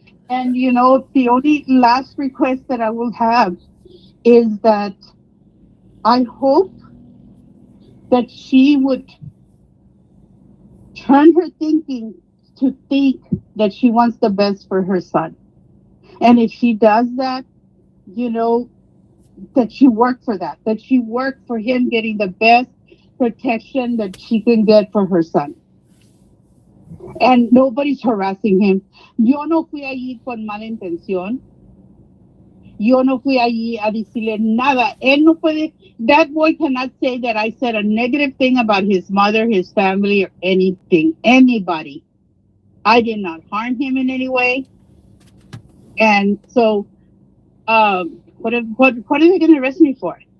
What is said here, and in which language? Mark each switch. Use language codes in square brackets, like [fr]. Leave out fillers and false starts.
[en] And the only last request that I will have is that I hope that she would turn her thinking to think that she wants the best for her son. And if she does that, you know, that she worked for that she worked for him getting the best protection that she can get for her son. And nobody's harassing him. [es] Yo no fui allí con mala intención. Yo no fui allí a decirle nada. Él no puede, [en] that boy cannot say that I said a negative thing about his mother, his family, or anything, anybody. I did not harm him in any way. And so, what are they going to arrest me for?